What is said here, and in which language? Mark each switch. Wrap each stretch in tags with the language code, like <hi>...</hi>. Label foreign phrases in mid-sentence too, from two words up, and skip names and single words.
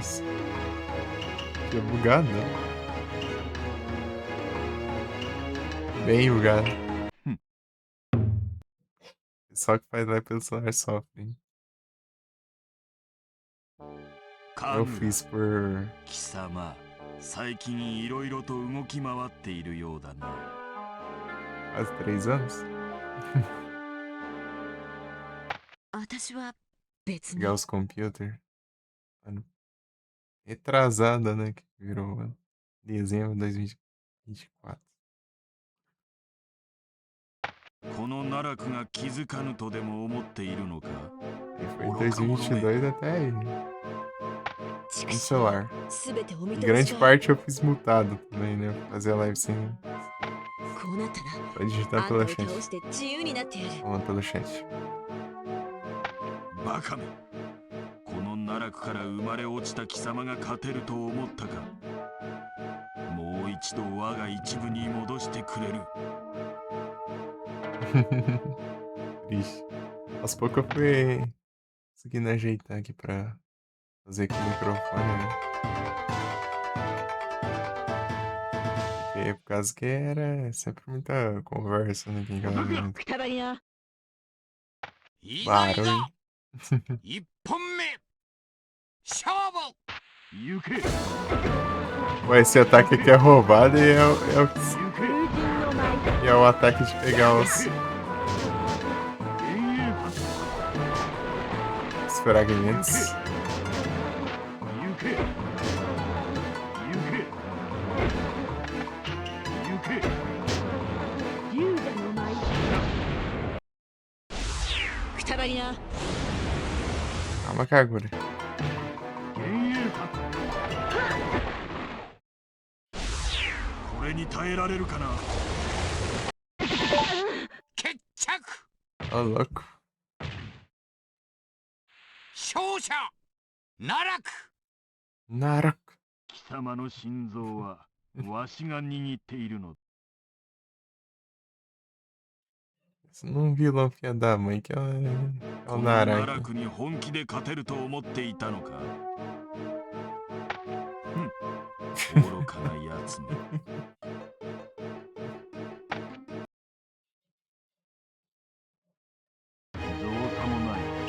<pt>Fiquei bugado, né? Bem bugado. Só que faz lá pelo celular sofre, hein? Eu fiz por...</pt> <ja>貴様、最近いろいろと動き回っているようだな。</ja> <pt>Quase 3 anos?</pt> <ja>私は別に</ja> <pt>Pegar os computers. Ano retrasada, né? Que virou dezembro de 2024.</pt> <ja>この奈落が気づかぬとでも思っているのか？</ja> <pt>E foi em 2022 até aí. no celular.</pt> <ja>全てお見</ja> <pt>E</pt> <ja>通</ja> <pt>grande</pt> <ja>しか。</ja> <pt>parte eu fiz mutado também, né? Fazer a live sem.</pt> <ja>こうなったら</ja> <pt>Só digitar</pt> <ja>あんた</ja> <pt>pela</pt> <ja>を</ja> <pt>chat.</pt> <ja>倒して自由になってやる。</ja> <pt>Falando pelo chat.</pt> <ja>バカめ。この奈落から生まれ落ちた貴様が勝てると思ったか。もう一度我が一部に戻してくれる。</ja> <pt>Triste. Aos poucos eu fui conseguindo ajeitar aqui pra fazer com o microfone, né? Porque por causa que era sempre muita conversa, né? Aquele momento.</pt> <ja>くたばりな。いざいざ</ja> <pt>Barulho.</pt> <ja>一本目勝負行け。</ja> <pt>Ué, esse ataque aqui é roubado e é o que</pt> <ja>風神の舞</ja> <pt>e é o ataque de pegar os fragmentos.</pt> <ja>行け。行け。行け。龍者の舞くたばりな。</ja> <pt>Calma, Kagura.</pt> <ja>これに耐えられるかな。決着</ja> <pt>Ô, louco.</pt> <ja>勝者奈落</ja> <pt>Naraku.</pt> <ja>貴様の心臓はわしが握っているの。</ja> <pt>Isso não vilão filha da mãe que é o</pt> <ja>この</ja> <pt>Naraki.</pt> <ja>奈落に本気で勝てると思っていたのか。ふん、愚かなやつめ。造作もない。</ja>